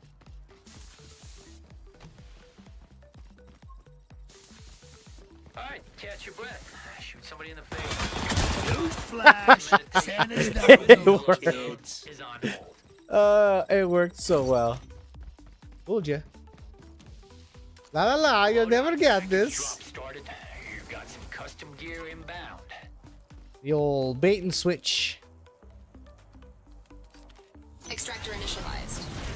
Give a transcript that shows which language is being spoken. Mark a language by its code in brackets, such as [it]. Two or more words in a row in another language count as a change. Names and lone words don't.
[en] Alright, catch your breath. Shoot somebody in the face. Newsflash. Santa's It not real, worked. kids. Is on hold. It worked so well. Fooled ya. La la la, you'll never get this. Drop started. You've got some custom gear inbound. The old bait and switch. Extractor initialized.